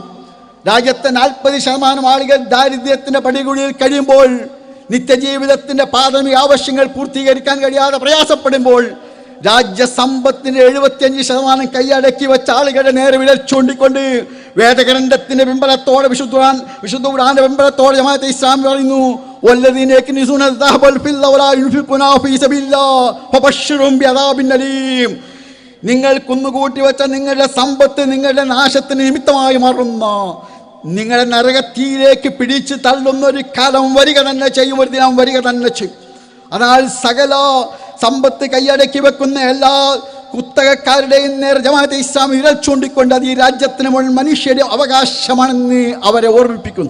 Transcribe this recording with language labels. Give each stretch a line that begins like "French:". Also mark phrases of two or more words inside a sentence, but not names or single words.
Malayalam: രാജ്യത്തെ 40% ആളുകൾ ദാരിദ്ര്യത്തിൻ്റെ പടികുടിയിൽ കഴിയുമ്പോൾ, നിത്യജീവിതത്തിൻ്റെ പ്രാഥമിക ആവശ്യങ്ങൾ പൂർത്തീകരിക്കാൻ കഴിയാതെ പ്രയാസപ്പെടുമ്പോൾ, രാജ്യസമ്പത്തിൻ്റെ 75% കൈയടക്കി വെച്ച ആളുകളുടെ നേരെ വിരൽ ചൂണ്ടിക്കൊണ്ട് വേദഗ്രന്ഥത്തിൻ്റെ പിമ്പലത്തോടെ വിശുദ്ധ ഖുർആന്റെ പിമ്പലത്തോടെ ജമാഅത്തെ ഇസ്ലാമി പറയുന്നു,
Arabic: والذين يكنزون الذهب والفضة ولا ينفقونها في سبيل الله فبشرهم بعذاب أليم.
Malayalam: നിങ്ങൾ കുന്നുകൂട്ടി വെച്ച നിങ്ങളുടെ സമ്പത്ത് നിങ്ങളുടെ നാശത്തിന് നിമിത്തമായി മാറുന്ന, നിങ്ങളുടെ നരകത്തിയിലേക്ക് പിടിച്ച് തള്ളുന്ന ഒരു കാലം വരിക തന്നെ ചെയ്യും, ഒരു ദിനം വരിക തന്നെ ചെയ്യും. അതിനാൽ സകല സമ്പത്ത് കൈയടക്കി വെക്കുന്ന എല്ലാ കുത്തകക്കാരുടെയും നേരെ ജമാഅത്തെ ഇസ്ലാമി വിരൽ ചൂണ്ടിക്കൊണ്ട് അത് ഈ രാജ്യത്തിന് മുഴുവൻ മനുഷ്യരുടെ അവകാശമാണെന്ന് അവരെ ഓർമ്മിപ്പിക്കുന്നു.